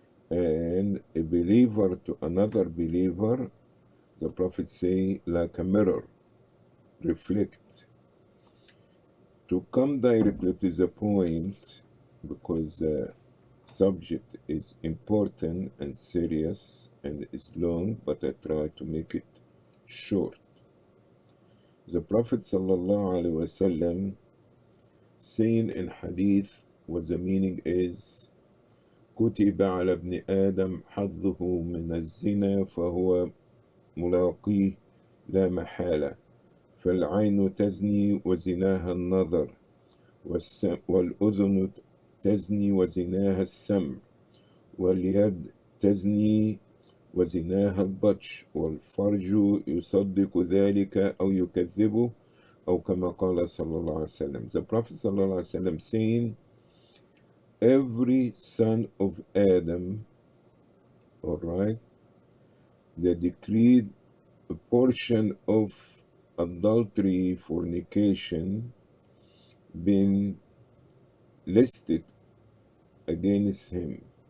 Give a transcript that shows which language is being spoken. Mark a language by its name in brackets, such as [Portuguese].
[English] And a believer to another believer, the Prophet say, like a mirror, reflect. To come directly to the point, because the subject is important and serious and is long, but I try to make it short. The Prophet ﷺ saying in hadith what the meaning is, [Arabic] كتب على ابن آدم حظه من الزنا فهو ملاقيه لا محالة، فالعين تزني وزناها النظر، والأذن تزني وزناها السمع، واليد تزني وزناها البطش، والفرج يصدق ذلك أو يكذبه، أو كما قال صلى الله عليه وسلم. [English] The Prophet صلى الله عليه وسلم saying, every son of Adam, all right, the decreed portion of adultery, fornication, been listed against him.